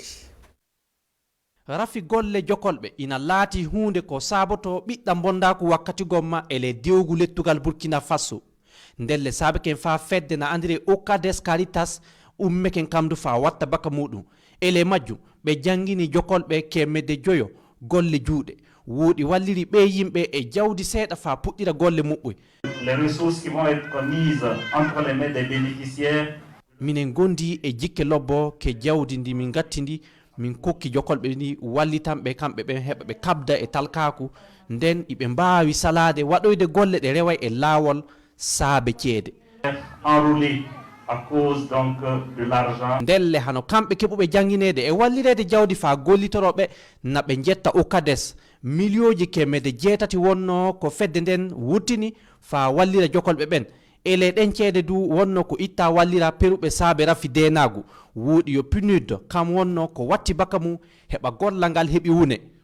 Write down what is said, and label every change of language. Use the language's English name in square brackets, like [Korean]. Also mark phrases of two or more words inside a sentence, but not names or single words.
[Fula] rafi golle jokolɓe ina laati hunde ko saboto ɓiɗɗa bondaku wakkati gomma ele dewgu lettugal burkina faso ndelle saabeken fa fedde na andire okades caritas ummeken kamdu fa watta baka muɗum ele majjum ɓe jangini jokolɓe kemmede joyo golle juuɗe wuuɗi walliri ɓe yimɓe e jawdi seeɗa fa puɗɗira golle muɓɓoy [French] les ressources qui vont être mises entre les mains des bénéficiaires [Fula] minen gondi e jikke lobbo ke jawdi ndi min gatti ndi min kokki jokolɓe ni wallitanɓe kamɓe ɓe heɓa ɓe kabda e talkaku nden iɓe mbawi salade waɗoyde golle ɗe rewa e laawol saabe ceede [French] enroulés à cause donc de l'argent [Fula] ndelle hano kamɓe keɓuɓe janginede e wallirede jawdi fa gollitoroɓe na ɓe jetta okades milioji kemmede jeetati wonno ko fedde nden wurtini fa wallira jokolɓe ɓen ele ɗen ceede du wonno ko itta wallira peruɓe saabe rafi denagu wuuɗi yo PNUD kam wonno ko watti baka mum heɓa gollal ngal heɓi wune